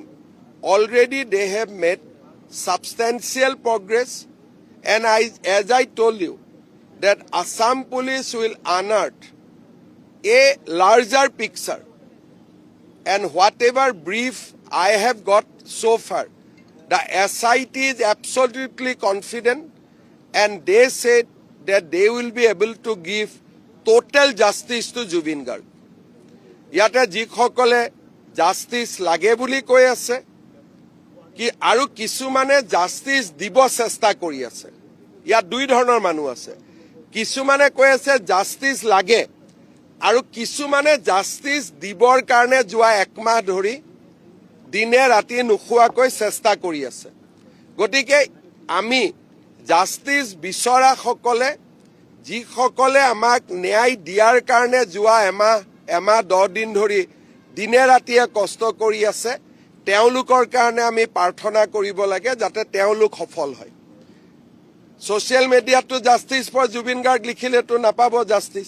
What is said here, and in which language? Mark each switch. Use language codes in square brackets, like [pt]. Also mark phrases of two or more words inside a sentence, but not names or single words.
[en] Already they have made substantial progress, and as I told you that Assam police will unearth a larger picture, and whatever brief I have got so far, the SIT is absolutely confident, and they said that they will be able to give total justice to Jubin Garg. [as] যত যিসকলে justice লাগে বুলি কৈ আছে কি আৰু কিছুমানে justice দিব চেষ্টা কৰি আছে. ইয়াত দুই ধৰণৰ মানুহ আছে। কিছুমানে কৈ আছে justice লাগে আৰু কিছুমানে justice দিবৰ কাৰণে যোৱা এমাহ ধৰি দিনে ৰাতি নুশুৱাকৈ চেষ্টা কৰি আছে. গতিকে আমি justice বিচৰা সকলে যিসকলে আমাক ন্যায় দিয়াৰ কাৰণে যোৱা এমাহ 10 দিন ধৰি দিনে ৰাতিয়ে কষ্ট কৰি আছে, তেওঁলোকৰ কাৰণে আমি প্ৰাৰ্থনা কৰিব লাগে যাতে তেওঁলোক সফল হয়। সোশ্যাল মিডিয়াতো [en] justice for Jubin Garg [as] লিখিলেতো নাপাব জাস্টিস।